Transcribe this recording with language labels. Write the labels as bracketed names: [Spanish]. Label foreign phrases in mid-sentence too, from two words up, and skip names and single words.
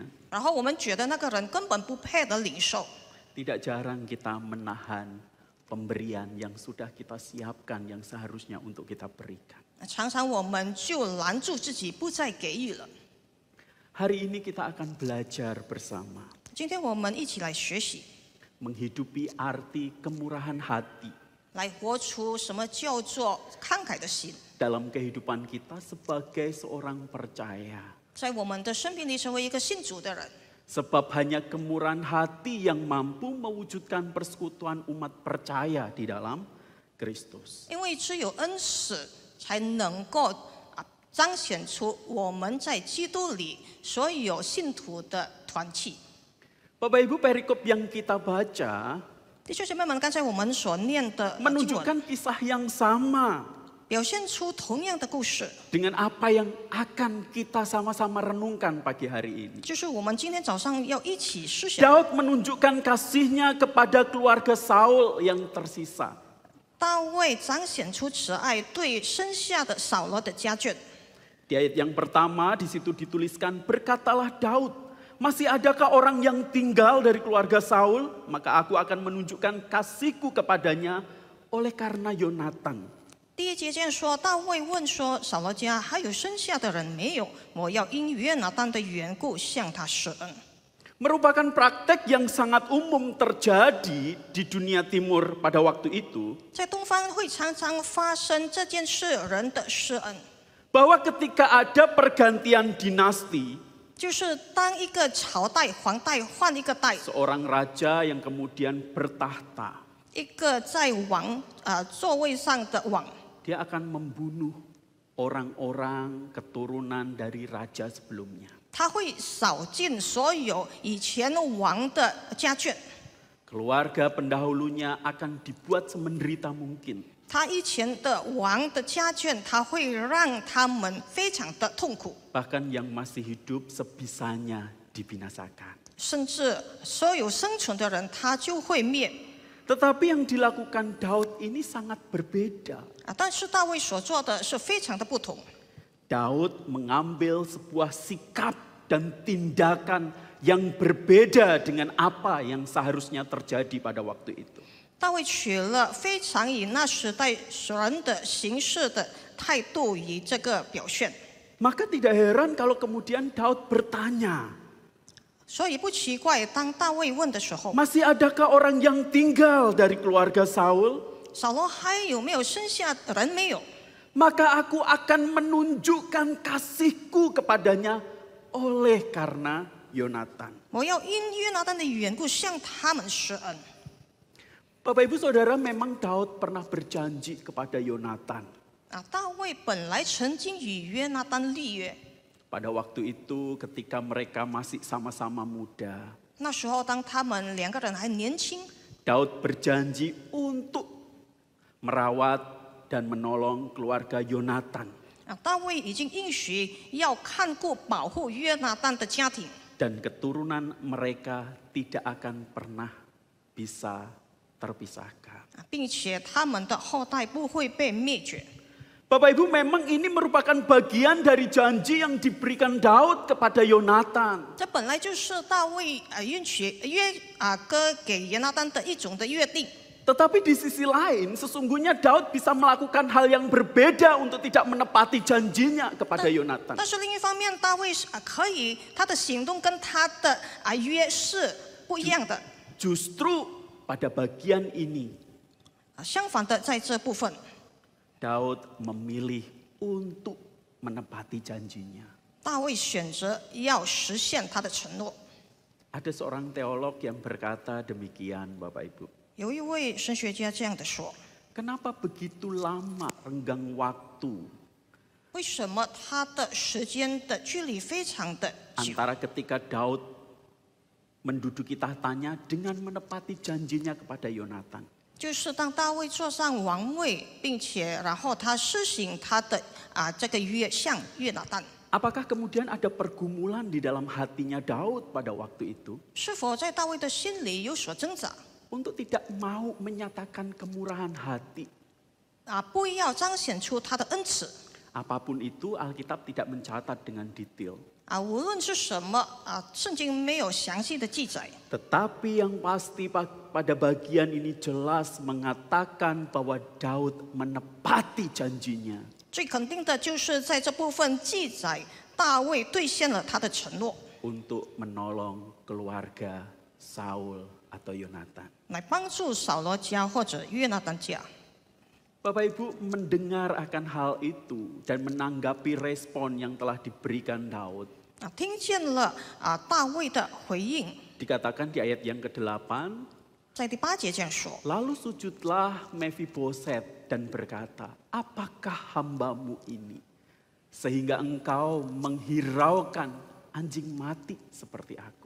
[Chinese] 然后我们觉得那个人根本不配得领受， [Indonesian] tidak jarang kita menahan pemberian yang sudah kita siapkan yang seharusnya untuk kita berikan. [Chinese] 常常我们就拦住自己不再给予了。 [Indonesian] Hari ini kita akan belajar bersama [Chinese] 今天我们一起来学习， [Indonesian] menghidupi arti kemurahan hati [Chinese] 来活出什么叫做慷慨的心， [Indonesian] dalam kehidupan kita sebagai seorang percaya. [Chinese] 在我们的生命里成为一个信主的人。 [Indonesian] Sebab hanya kemurahan hati yang mampu mewujudkan persekutuan umat percaya di dalam Kristus. [Chinese] 因为只有恩慈才能够彰显出我们在基督里所有信徒的团契。 [Indonesian] Bapak Ibu, perikop yang kita baca [Chinese] 弟兄姐妹们，刚才我们所念的经文 [Indonesian] menunjukkan kisah yang sama [Chinese] 表现出同样的故事， [Indonesian] dengan apa yang akan kita sama-sama renungkan pagi hari ini. [Chinese] 就是我们今天早上要一起思想。 [Indonesian] Daud menunjukkan kasihnya kepada keluarga Saul yang tersisa. [Chinese] 大卫彰显出慈爱，对剩下的扫罗的家眷。 [Indonesian] Di ayat yang pertama di situ dituliskan, berkatalah Daud, masih adakah orang yang tinggal dari keluarga Saul? Maka aku akan menunjukkan kasihku kepadanya oleh karena Yonatan. [Chinese] 第一节这样说，大卫问说：“扫罗家还有剩下的人没有？我要因约拿单的缘故向他施恩。” [Indonesian] Merupakan praktek yang sangat umum terjadi di dunia timur pada waktu itu. [Chinese] 在东方会常常发生这件事，人的施恩， [Indonesian] Bahwa ketika ada pergantian dinasti, [Chinese] 就是当一个朝代皇代换一个代， [Indonesian] seorang raja yang kemudian bertahta, [Chinese] 一个在座位上的王， [Indonesian] dia akan membunuh orang-orang keturunan dari raja sebelumnya. [Chinese] 他会扫尽所有以前王的家眷， [Indonesian] Keluarga pendahulunya akan dibuat semenderita mungkin. [Chinese] 他以前的王的家眷，他会让他们非常的痛苦， [Indonesian] Bahkan yang masih hidup sebisanya dibinasakan. [Chinese] 甚至所有生存的人，他就会灭。 [Indonesian] Tetapi yang dilakukan Daud ini sangat berbeda. [Chinese] 但是大卫所做的是非常的不同。 [Indonesian] Daud mengambil sebuah sikap dan tindakan yang berbeda dengan apa yang seharusnya terjadi pada waktu itu. [Chinese] 大卫取了非常以那时代人的行事的态度以这个表现， [Indonesian] Maka tidak heran kalau kemudian Daud bertanya, [Chinese] 所以不奇怪，当大卫问的时候， [Indonesian] masih adakah orang yang tinggal dari keluarga Saul? [Chinese] 扫罗还有没有剩下人没有？ [Indonesian] Maka aku akan menunjukkan kasihku kepadanya oleh karena Yonatan. [Chinese] 我要因约拿单的缘故向他们施恩。 [Indonesian] Bapak Ibu Saudara, memang Daud pernah berjanji kepada Yonatan. [Chinese] 大卫本来曾经与约拿单立约， [Indonesian] Pada waktu itu ketika mereka masih sama-sama muda, [Chinese] 那时候当他们两个人还年轻， [Indonesian] Daud berjanji untuk merawat dan menolong keluarga Yonatan. [Chinese] 大卫已经应许要看顾保护约拿单的家庭。 [Indonesian] Dan keturunan mereka tidak akan pernah bisa terpisahkan. [Chinese] 并且他们的后代不会被灭绝。 [Indonesian] Bapak Ibu, memang ini merupakan bagian dari janji yang diberikan Daud kepada Yonatan. [Chinese] 这本来就是大卫歌给约拿单的一种的约定。 [Indonesian] Tetapi di sisi lain, sesungguhnya Daud bisa melakukan hal yang berbeda untuk tidak menepati janjinya kepada Yonatan. [Chinese] 但是另一方面，大卫可以他的行动跟他的约是不一样的。 [Indonesian] Justru pada bagian ini, [Chinese] 相反的，在这部分， [Indonesian] Daud memilih untuk menepati janjinya. [Chinese] 大卫选择要实现他的承诺。 [Indonesian] Ada seorang teolog yang berkata demikian, Bapak Ibu. [Chinese] 有一位神学家这样的说： [Indonesian] Kenapa begitu lama renggang waktu [Chinese] 为什么他的时间的距离非常的久？ [Indonesian] antara ketika Daud menduduki tahtanya dengan menepati janjinya kepada Yonatan? [Chinese] 就是当大卫坐上王位，并且然后他施行他的这个约向约拿单， [Indonesian] Apakah kemudian ada pergumulan di dalam hatinya Daud pada waktu itu [Chinese] 是否在大卫的心里有所挣扎？ [Indonesian] untuk tidak mau menyatakan kemurahan hati? [Chinese] 不要彰显出他的恩慈。 [Indonesian] Apapun itu, Alkitab tidak mencatat dengan detail. [Chinese] 无论是什么圣经没有详细的记载。 [Indonesian] Tetapi yang pasti pada bagian ini jelas mengatakan bahwa Daud menepati janjinya. [Chinese] 最肯定的就是在这部分记载，大卫兑现了他的承诺， [Indonesian] Untuk menolong keluarga Saul atau Yonatan. [Chinese] 来帮助扫罗家或者约拿单家。 [Indonesian] Bapak Ibu mendengar akan hal itu dan menanggapi respon yang telah diberikan Daud. [Chinese] 听见了大卫的回应， [Indonesian] Dikatakan di ayat yang ke-8, [Chinese] 在第8节这样说： [Indonesian] lalu sujudlah Mephiboset dan berkata, apakah hambamu ini sehingga engkau menghiraukan anjing mati seperti aku?